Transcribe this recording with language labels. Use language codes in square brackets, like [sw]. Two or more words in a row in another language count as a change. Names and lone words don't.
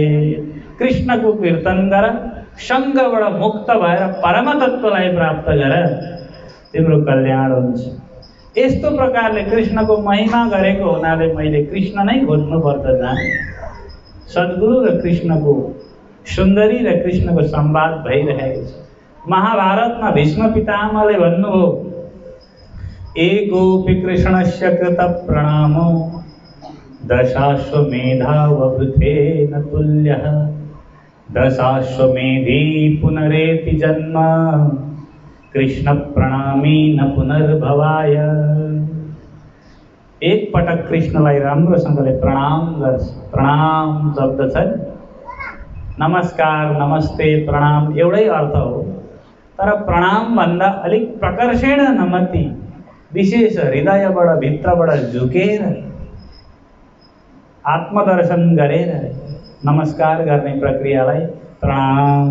[ne] कृष्णको कीर्तन गर, सङ्गबाट मुक्त भएर परम तत्त्वलाई प्राप्त गर, तिम्रो कल्याण हुन्छ। यस्तो प्रकारले कृष्णको महिमा गरेको हुनाले मैले कृष्ण नै खोज्नुपर्छ जहाँ सद्गुरु र कृष्णको सुन्दरी र कृष्णको संवाद भइरहेको छ। महाभारतमा भीष्म पितामहले भन्नुभयो, [sa] एकोऽपि कृष्णस्य कृत प्रणामो दशाश्वमेधाववृथेन तुल्यः। दशाश्वमेधी पुनरेति जन्म कृष्ण प्रणामी न पुनर्भवाय। [ne] एक पटक कृष्णलाई राम्रोसँगले प्रणाम गर्छ। प्रणाम शब्द छ, नमस्कार, नमस्ते, प्रणाम एउटै अर्थ हो, तर प्रणाम भन्दा अलिक [sa] प्रकर्षेण नमति, [ne] विशेष हृदयबाट भित्रबाट झुकेर आत्मदर्शन गरेर नमस्कार गर्ने प्रक्रियालाई प्रणाम।